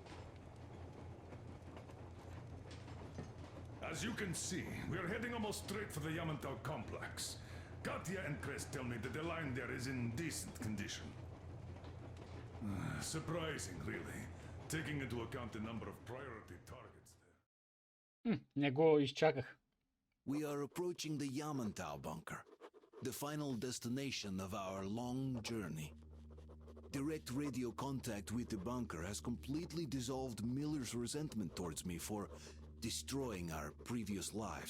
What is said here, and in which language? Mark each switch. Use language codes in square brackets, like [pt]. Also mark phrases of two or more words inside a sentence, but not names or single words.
[en] As you can see, we are heading almost straight for the Yamantau complex. Katya and Chris tell me that the line there is in decent condition. Surprising, really, taking into account the number of priority targets there. [bg] Не го изчаках. [en] We are approaching the Yamantau bunker, the final destination of our long journey. Direct radio contact with the bunker has completely dissolved Miller's resentment towards me for destroying our previous lives.